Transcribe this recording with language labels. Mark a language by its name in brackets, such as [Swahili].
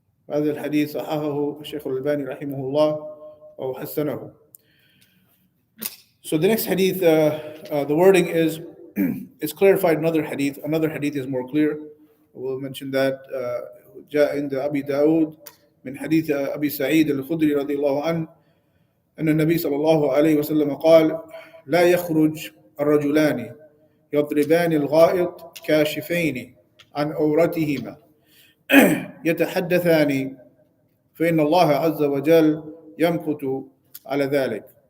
[Arabic] هذا الحديث صححه الشيخ الألباني رحمه الله أو حسنه. [English] So the next hadith, the wording is it's clarified. Another hadith is more clear. We'll mention that [Arabic] جاء عند أبي داود من حديث أبي سعيد الخدري رضي الله عنه أن النبي صلى الله عليه وسلم قال لا يخرج الرجلان يضربان الغائط كاشفين عن عورتهما يتحدثان فإن الله عز وجل يمقت على ذلك.